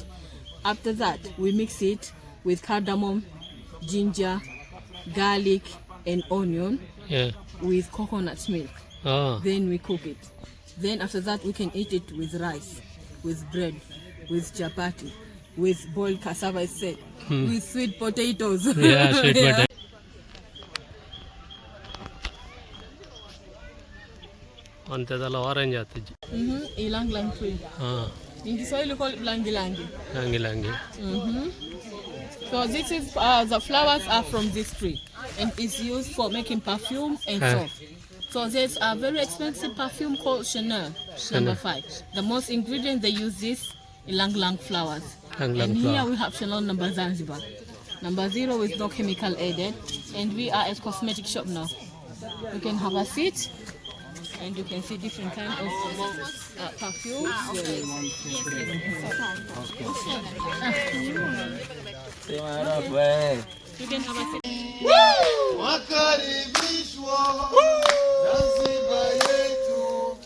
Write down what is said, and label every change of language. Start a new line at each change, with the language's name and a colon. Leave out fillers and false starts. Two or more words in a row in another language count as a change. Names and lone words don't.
English: After that we mix it with cardamom, ginger, garlic and onion Yeah. with coconut milk. Oh. Then we cook it. Then after that we can eat it with rice, with bread, with chapati, with boiled cassava set, with sweet potatoes. Yeah, sweet potato.
Kannada: ಅಂತದೆಲ್ಲ ಆರೆಂಜ್ ಆಗ್ತಿದ್ವಿ.
English: Ilang lang tree. ಹಾಂ In Kiswahili we call it
Swahili: langi langi.
Kannada: ಹಂಗಿಲ್ಲ ಹಂಗೆ.
English: So this is the flowers are from this tree and it's used for making perfume and soap. So there's a very expensive perfume called Chanel, number 5. The most ingredient they use this ilang lang flowers. Ilang lang And here flower. we have Chanel number Zanzibar. Number 0 is no chemical added, and we are at cosmetic shop now. You can have a seat and you can see different kind of perfumes. You can have a seat.
Swahili: Wakaribishwa Zanzibar yetu.